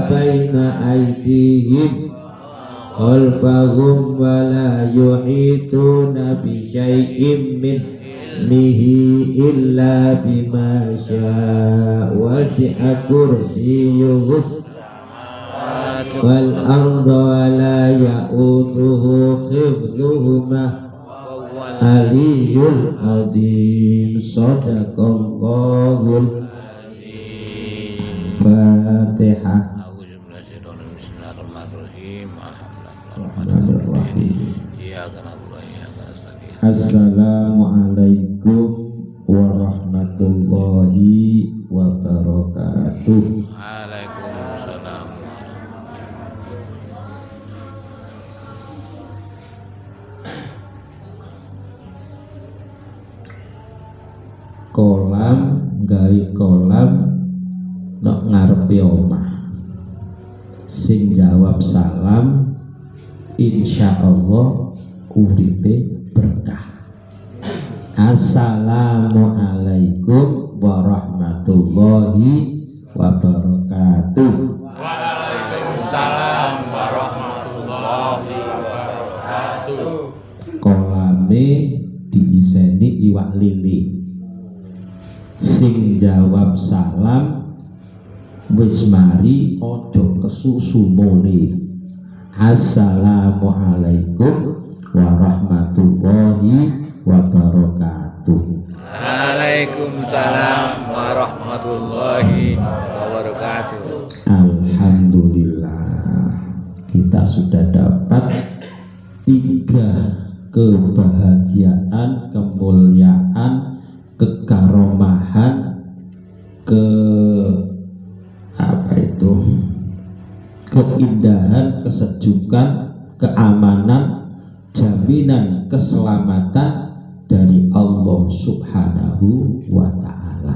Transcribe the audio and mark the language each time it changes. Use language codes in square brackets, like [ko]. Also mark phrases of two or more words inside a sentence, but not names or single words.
[ar] بين أيديهم خلفهم ولا يحيطون بشيء من علمه إلا بما شاء وسع كرسيه والأرض ولا يؤوده حفظهما العلي العظيم. صدق الله الفاتحة. السلام عليكم ورحمة الله وبركاته. Waalaikumsalam. [jv] Kolam gawe kolam nok ngarepe omah. Sing jawab salam insyaallah uripe berkah. [ar] السلام عليكم ورحمة الله وبركاته. وعليكم السلام ورحمة الله وبركاته. [jv] Kolame diiseni iwak lili. Sing jawab salam wis mari ojo kesusu mule. [ar] السلام عليكم ورحمة الله وبركاته. وعليكم السلام ورحمة الله وبركاته. [id] Alhamdulillah, kita sudah dapat 3 kebahagiaan, kemuliaan, kekaromahan keindahan, kesejukan, keamanan, jaminan keselamatan dari Allah [ar] سبحانه وتعالى.